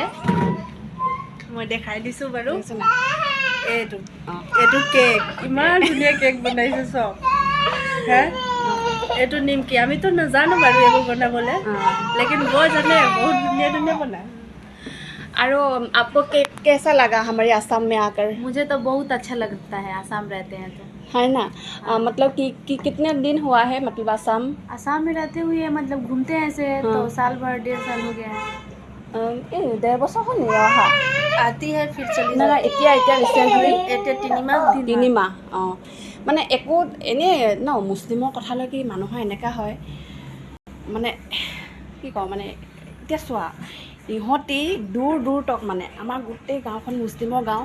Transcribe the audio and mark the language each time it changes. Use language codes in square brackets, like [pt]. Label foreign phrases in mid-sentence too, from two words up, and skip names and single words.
[as] মই দেখাই দিছোঁ বাৰু। এইটো কেক, ইমান ধুনীয়া কেক বনাইছে চব। হে এইটো নিমকি, আমিতো নাজানো বাৰু এইবোৰ বনাবলৈ, লেকিন বৰ জানে, বহুত ধুনীয়া ধুনীয়া বনায়। [hi] আৰু आपको कैसा लगा हमारे आसाम में आकर? मुझे तो बहुत अच्छा लगता है, आसाम रहते हैं तो, है ना। मतलब कि कितने दिन हुआ है, मतलब आसाम में रहते हुए, मतलब घूमते हैं ऐसे तो साल भर 1.5 साल हो गया है। [as] 1.5 বছৰ হ'ল নেকি অহা? [hi] आती है फिर चली [as] না এতিয়া ৰিচেণ্টলি এতিয়া 3 মাহ। মানে একো এনেই ন, মুছলিমৰ কথালৈ কি মানুহৰ এনেকুৱা হয় মানে কি কওঁ, মানে এতিয়া চোৱা, ইহঁতি দূৰ তক মানে আমাৰ গোটেই গাঁওখন মুছলিমৰ গাঁও।